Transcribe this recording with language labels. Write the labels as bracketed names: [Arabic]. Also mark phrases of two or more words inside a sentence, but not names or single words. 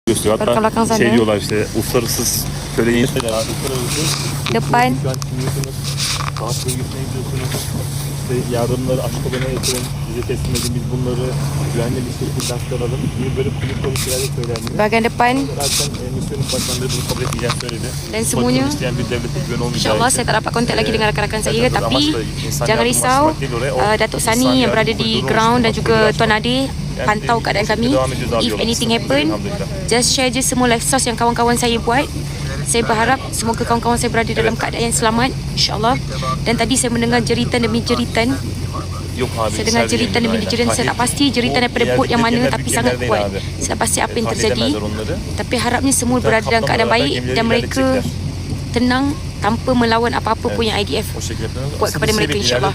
[Turkish] gösteriyor. Hatta [Malay] belakang sana. [Turkish] şey diyorlar işte uluslararası şöyle yeni şeyler var. Uluslararası [Malay] Depan. [Turkish] şu an dinliyorsunuz. Savaş bölgesine gidiyorsunuz. İşte yardımları açık olana yatırın. Bize teslim edin. Biz bunları güvenli bir şekilde aktaralım. Gibi böyle komik şeyler de söylendi. [Malay] Bahagian depan. [Turkish] Zaten misyon başkanları bunu kabul etmeyeceğini söyledi. [Malay] Dan semuanya. [Turkish] İsteyen bir devlete güven olmayacağı [Malay] InsyaAllah saya tak dapat kontak lagi dengan rakan-rakan saya. Tapi jangan risau, Datuk Sani yang berada di ground dan juga Tuan Adi pantau keadaan kami. [English] If anything happen, just share [Malay] je semua [English] live source [Malay] yang kawan-kawan saya buat. Saya berharap semoga kawan-kawan saya berada dalam keadaan yang selamat, insyaAllah. Dan tadi saya mendengar jeritan demi jeritan. Saya dengar jeritan demi jeritan. Saya tak pasti jeritan daripada bot yang mana, tapi sangat kuat. Saya tak pasti apa yang terjadi. Tapi harapnya semua berada dalam keadaan baik dan mereka tenang tanpa melawan apa-apa pun yang IDF buat kepada mereka, insyaAllah.